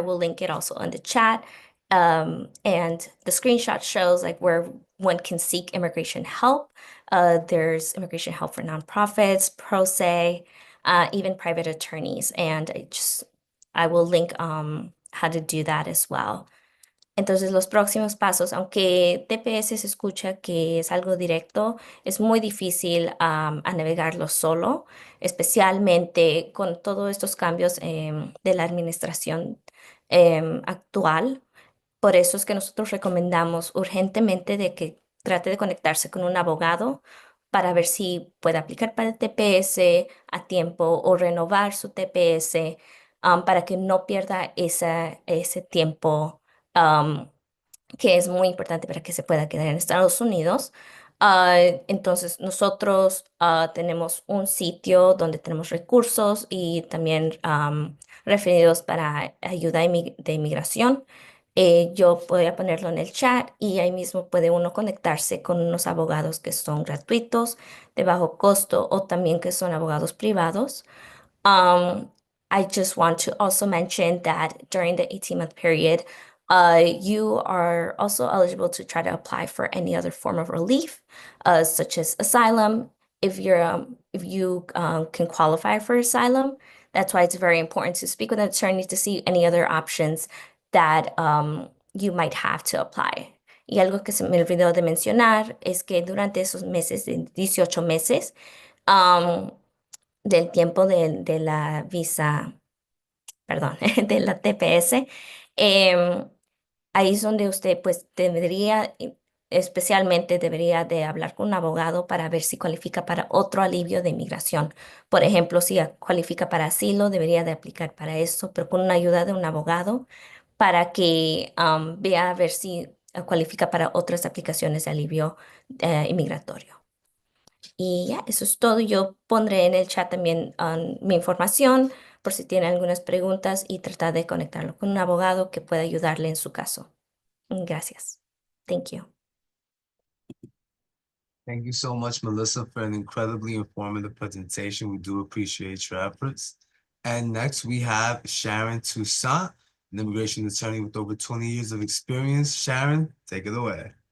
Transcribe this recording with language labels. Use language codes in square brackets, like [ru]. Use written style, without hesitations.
[en] I will link it also in the chat. And the screenshot shows like where one can seek immigration help. There's immigration help for nonprofits, pro se, even private attorneys. And I will link how to do that as well. [es] Entonces, los próximos pasos, aunque TPS se escucha que es algo directo, es muy difícil a navegarlo solo, especialmente con todos estos cambios de la administración actual. Por eso es que nosotros recomendamos urgentemente de que trate de conectarse con un abogado para ver si puede aplicar para el TPS a tiempo o renovar su TPS para que no pierda ese tiempo que es muy importante para que se pueda quedar en Estados Unidos. Entonces, nosotros tenemos un sitio donde tenemos recursos y también referidos para ayuda de inmigración. Yo voy a ponerlo en el chat y ahí mismo puede uno conectarse con unos abogados que son gratuitos, de bajo costo o también que son abogados privados. [en] I just want to also mention that during the 18-month period, you are also eligible to try to apply for any other form of relief, such as asylum, if you can qualify for asylum. That's why it's very important to speak with an attorney to see any other options that you might have to apply. [es] Y algo que se me olvidó de mencionar es que durante esos meses, de 18 meses, del tiempo de la visa, perdón, de la TPS, ahí es donde usted pues especialmente debería de hablar con un abogado para ver si cualifica para otro alivio de inmigración. Por ejemplo, si cualifica para asilo, debería de aplicar para eso, pero con una ayuda de un abogado para que vea a ver si cualifica para otras aplicaciones de alivio inmigratorio. Y ya, eso es todo. Yo pondré en el chat también mi información por si tiene algunas preguntas y tratar de conectarlo con un abogado que pueda ayudarle en su caso. Gracias. [en] Thank you. Thank you so much, Melissa, for an incredibly informative presentation. We do appreciate your efforts. And next we have Sharon Toussaint, an immigration attorney with over 20 years of experience. Sharon, take it away.